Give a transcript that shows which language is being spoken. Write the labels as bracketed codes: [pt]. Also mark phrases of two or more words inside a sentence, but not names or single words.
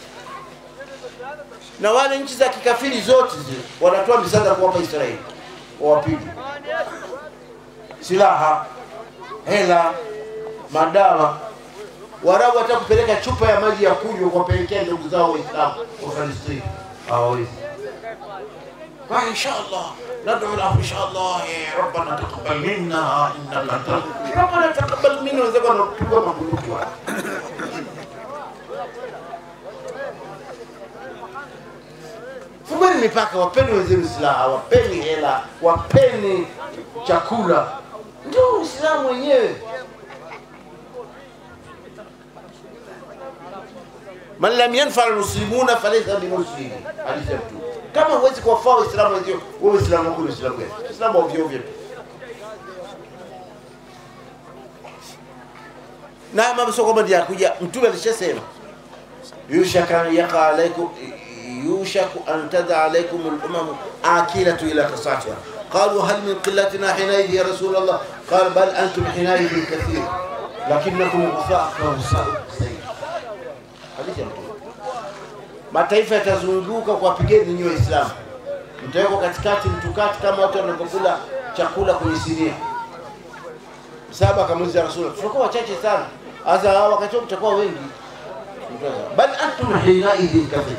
[sw] Na wale nchi za kikafiri zote zile wanatoa misaada kwa Israeli. Wawapige. Silaha, hela, madawa. Waarabu watakupeleka chupa ya maji ya kunywa kuwapelekea ndugu zao Waislamu wa Palestina. Hawawezi. [ar] Kwa إن شاء الله، ندعو له إن شاء الله، ربنا تقبل منا إنك أنت. ربنا تقبل منا [sw] wazee wanapigwa mabunduki wao. Fungeni mipaka, wapeni wenzenu silaha, wapeni hela, wapeni chakula. Ndio Uislamu wenyewe. [ar] من لم ينفع المسلمون فليس بمسلم. [sw] Alisema tu kama huwezi kuwafaa Waislamu wenzio, wewe Uislamu wako ni Uislamu gani? Uislamu ovyo ovyo. Na mama soko badi yakuja, mtume alishasema [ar] يوشك أن تداعى عليكم الأمم الأكلة إلى قصعتها. قالوا هل من قلتنا حينئذ يا رسول الله؟ قال بل أنتم حينئذ كثير لكنكم غثاء كغثاء السيل. حديث [sw] ya mtume. Mataifa yatazunguka kwa pigeni nyinyi Waislamu. Mtawekwa katikati mtukati kama watu wanapokula chakula kwenye sinia. Sahaba akamuuliza Rasul, tutakuwa wachache sana. Sasa wakati mtakuwa wengi. [ar] بل أنتم حينئذ كثير.